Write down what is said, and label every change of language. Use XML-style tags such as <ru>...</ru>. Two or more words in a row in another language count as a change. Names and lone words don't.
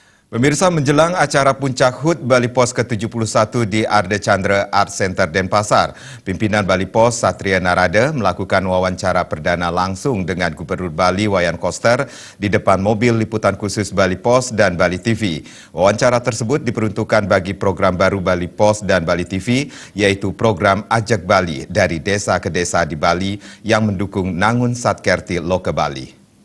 <id>Pemirsa, menjelang acara Puncak HUT Bali Pos ke-71 di Arde Chandra Art Center Denpasar, pimpinan Bali Pos Satria Narada melakukan wawancara perdana langsung dengan Gubernur Bali Wayan Koster di depan mobil liputan khusus Bali Pos dan Bali TV. Wawancara tersebut diperuntukkan bagi program baru Bali Pos dan Bali TV, yaitu program Ajak Bali dari desa ke desa di Bali yang mendukung Nangun Satkerti Loka Bali.</id>